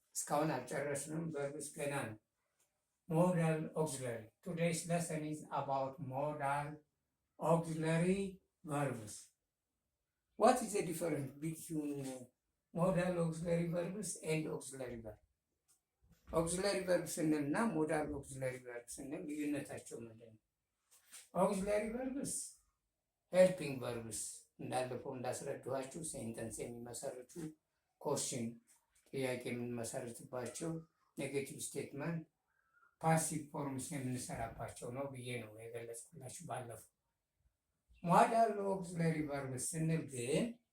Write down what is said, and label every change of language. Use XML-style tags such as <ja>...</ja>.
<am>እስካሁን አልጨረስንም። verbs ገና ነው። Modal auxiliary.</am> <en>Today's lesson is about modal auxiliary verbs. What is the difference between modal auxiliary verbs and auxiliary verbs?</en> <am>auxiliary verbs ስንልና modal auxiliary verbs ስንል ልዩነታቸው ምንድን ነው? auxiliary verbs helping verbs እንዳለፈው እንዳስረዳኋችሁ ሴንተንስ የሚመሰርቱ ኮሽን ጥያቄ የምንመሰርትባቸው ኔጌቲቭ ስቴትመንት ፓሲቭ ፎርምስ የምንሰራባቸው ነው ብዬ ነው የገለጽኩላችሁ ባለፈው። ሞዳል ኦክሲለሪ ቨርብስ ስንል ግን</am>